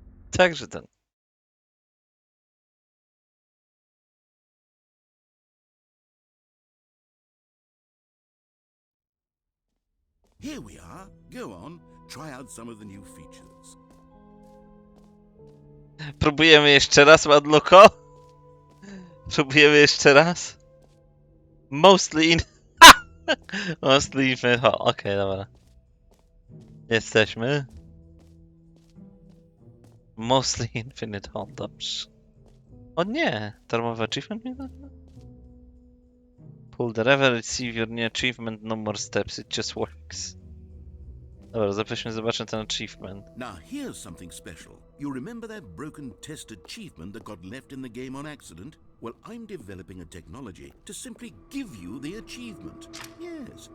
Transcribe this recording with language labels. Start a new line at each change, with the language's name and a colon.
Polish: Także ten.
English: Here we are. Go on. Try out some of the new features.
Polish: Próbujemy jeszcze raz, Madluko? Próbujemy jeszcze raz? Mostly in... Mostly Infinity... Okej, dobra. Jesteśmy. Mostly Infinite Home, dobrze. O nie! Darmowy achievement mnie da?
English: Pull the lever, receive your new achievement, no more steps, it just works.
Polish: Dobra, zaprosimy zobaczyć ten achievement.
English: Now here's something special. You remember that broken test achievement that got left in the game on accident? Well, I'm developing a technology to simply give you the achievement. Yes.